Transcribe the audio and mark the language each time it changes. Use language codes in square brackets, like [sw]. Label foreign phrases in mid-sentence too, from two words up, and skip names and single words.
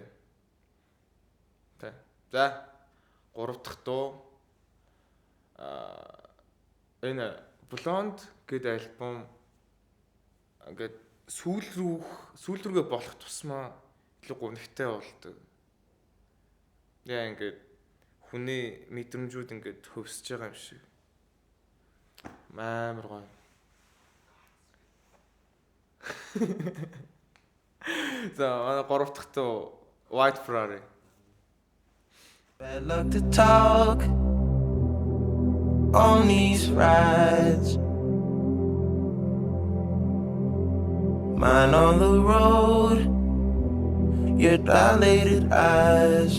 [mn] Тэгээд за 3 дахь дуу энэ Blonde гэдэг альбом ингээд сүүл рүүгээ болох тусмаа илүү гонхтой болдог. Яа ингээд хүний мэдрэмжүүд ингээд хөвсөж байгаа юм шиг. Амар гоё. За манай 3 дахь дуу White Ferrari. [en] Bad luck to talk on these rides. Mine on the road, your dilated eyes.